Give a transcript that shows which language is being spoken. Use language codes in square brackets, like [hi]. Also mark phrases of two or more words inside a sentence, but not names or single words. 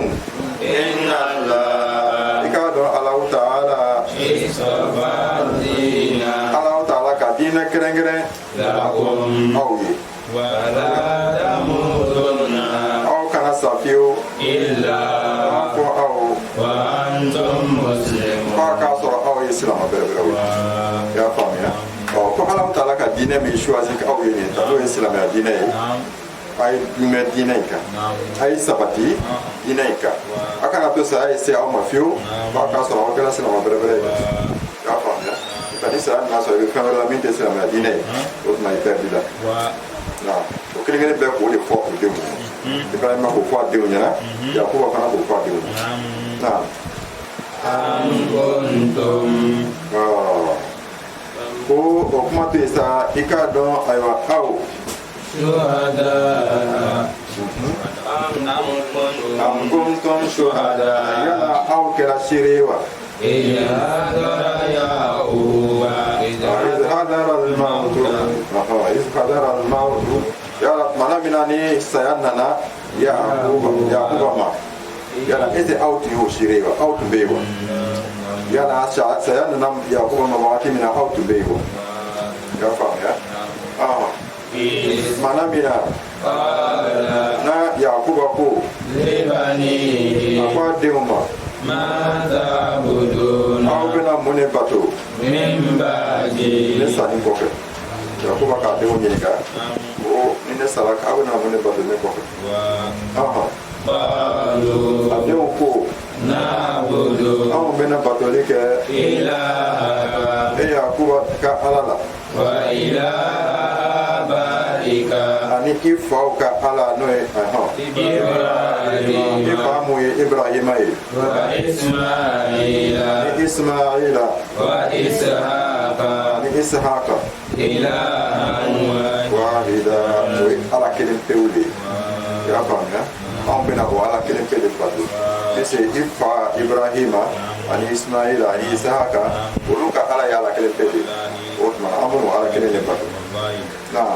[ar] إن الله [bm] i k'a dɔn Alahu Taala Alahu Taala ka diinɛ kɛrɛnkɛrɛn [ar] lakum [bm] aw ye [ar] ولا تموتن [bm] aw kana sa fiyewu [ar] illa [bm] fɔ aw [ar] وأنتم مسلمون [bm] f'a k'a sɔrɔ aw ye silama bɛrɛbɛrɛw ye i y'a faamuya ko Alahu Taala ka diinɛ min choisi aw ye nin ta n'o ye silamɛya diinɛ ye a ye jumɛn diinɛ in kan a ye sabati diinɛ in kan a kana to saya ye se aw ma fiyewu f'a k'a sɔrɔ aw kɛra silama bɛrɛbɛrɛ ye i y'a faamuya ni saya nana sɔrɔ i bɛ fɛn wɛrɛ la min tɛ silamɛya diinɛ ye o tuma i pɛridi la o kelen kelen bɛɛ k'o de fɔ o denw Ibrahima k'o fɔ a denw ɲɛna Yakuba fana k'o fɔ a denw ɲɛna [ar] أم كنتم [bm] ko o kuma to yen sa i k'a dɔn ayiwa aw [ar] شهداء أم كنتم [bm] shuhada yala aw kɛra seere ye wa [ar] إذ حضر يعقوب إذ حضر الموت [bm] yala mana mina ni saya nana Yakuba ma yala ese aw tun y'o seere ye wa aw tun bɛ yen wa yala saya nana Yakuba ma wagati min na aw tun bɛ yen wa i y'a faamuya mana mina na Yakuba ko a ko a denw ma [ar] ماذا بدون [bm] aw bɛna mun ne bato [ar] من بعدي [bm] ne sanni kɔfɛ Yakuba k'a denw ɲininka ko ni ne sara aw bɛna mun ne bato ne kɔfɛ [ar] قالوا [bm] a denw ko [ar] نعبد [bm] anw bɛna batoli kɛ [ar] إلهك [bm] Yakuba ka ala la [ar] وإله آبائك [bm] ani i faw ka ala n'o ye [ar] إبراهيم [bm] i fa mun ye Ibrahima ye [ar] وإسماعيل [bm] ni Ismaila [ar] وإسحاق [bm] ni Ishaqa [ar] إلها [bm] wahida o ye ala kelen pewu de ye i y'a faamuya anw bɛna o ala kelen pe de bato ese i fa Ibrahima ani Ismaila ani Ishaqa olu ka ala ye ala kelen pe de o tuma an b'o ala kelen de bato naam